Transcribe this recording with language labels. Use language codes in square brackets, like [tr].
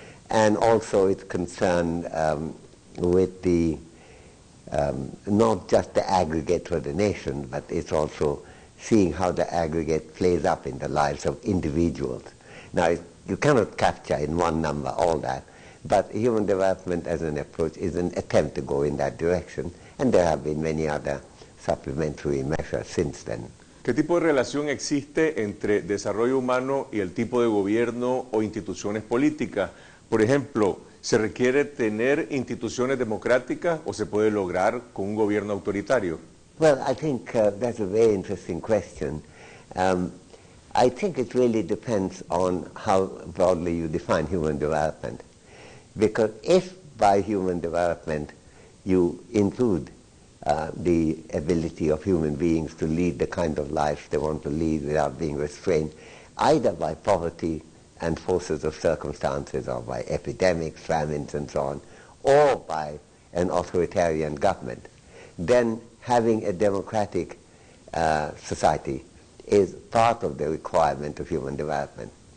[en] And also it's concerned with the not just the aggregate for the nation, but it's also seeing how the aggregate plays up in the lives of individuals. Now, you cannot capture in one number all that, but human development as an approach is an attempt to go in that direction, and there have been many other supplementary measures since then. [es] ¿Qué tipo de relación existe entre desarrollo humano y el tipo de gobierno o instituciones políticas? Por ejemplo, ¿se requiere tener instituciones democráticas o se puede lograr con un gobierno autoritario? [en] Well, I think that's a very interesting question. I think it really depends on how broadly you define human development. Because if by human development you include the ability of human beings to lead the kind of life they want to lead without being restrained, either by poverty and forces of circumstances, or by epidemics, famines, and so on, or by an authoritarian government, then having a democratic society is part of the requirement of human development.